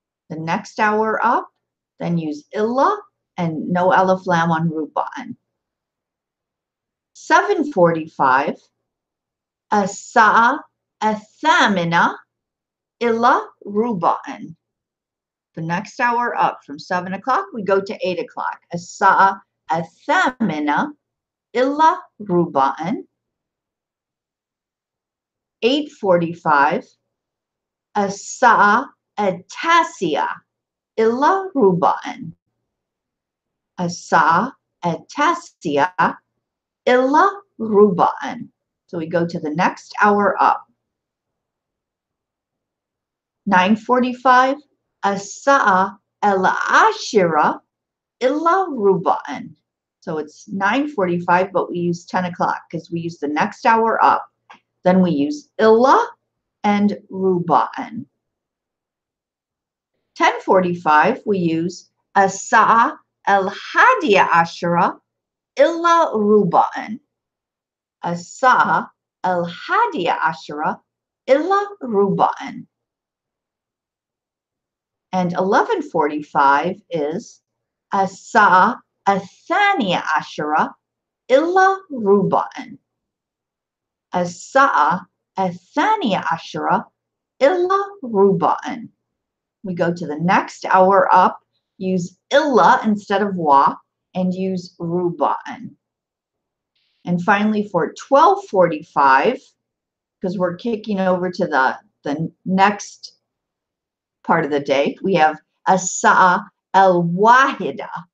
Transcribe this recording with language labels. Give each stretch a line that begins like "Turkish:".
English: The next hour up, then use illa and no alif lam on ruba'an.
Arabic: 7:45, الساعة الثامنة إلا ربعًا.
English: The next hour up from 7 o'clock, we go to 8 o'clock.
Arabic: الساعة الثامنة إلا ربعًا. 8:45, الساعة التاسعة إلا ربعًا. الساعة التاسعة إلا ربعًا.
English: So we go to the next hour up.
Arabic: 9:45, الساعة العاشرة إلا ربعًا.
English: So it's 9:45, but we use 10 o'clock because we use the next hour up. Then we use illa and ruba'an.
Arabic: 10:45,
English: we use
Arabic: الساعة الحادية عشرة إلا ربعًا. الساعة الحادية عشرة إلا ربعًا.
English: And 11:45 is
Arabic: الساعة الثانية عشرة إلا ربعًا. الساعة الثانية عشرة إلا ربعًا.
English: We go to the next hour up, use illa instead of wa, and use ruba'an. And finally, for 12:45, because we're kicking over to the next part of the day, we have
Arabic: as-sa'a al-wahida.